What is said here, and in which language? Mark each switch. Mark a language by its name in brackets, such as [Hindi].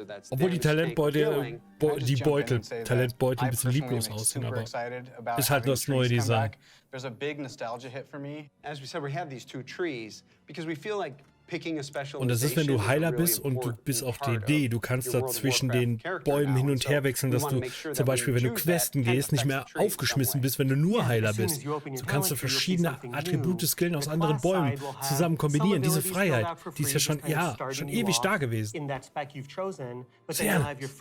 [German] Obwohl die Talentbeutel, Talentbeutel ein bisschen lieblos aussehen, aber ist halt das neue Design. [English] There's a big nostalgia hit for me. As we said, we have these two trees because we feel like [German] und das ist, wenn du Heiler bist und du bist auch DD, du kannst da zwischen den Bäumen hin und her wechseln, dass du zum Beispiel, wenn du Questen gehst, nicht mehr aufgeschmissen bist, wenn du nur Heiler bist. So kannst du verschiedene Attribute, Skillen aus anderen Bäumen zusammen kombinieren. Diese Freiheit, die ist ja schon ewig da gewesen. Sehr.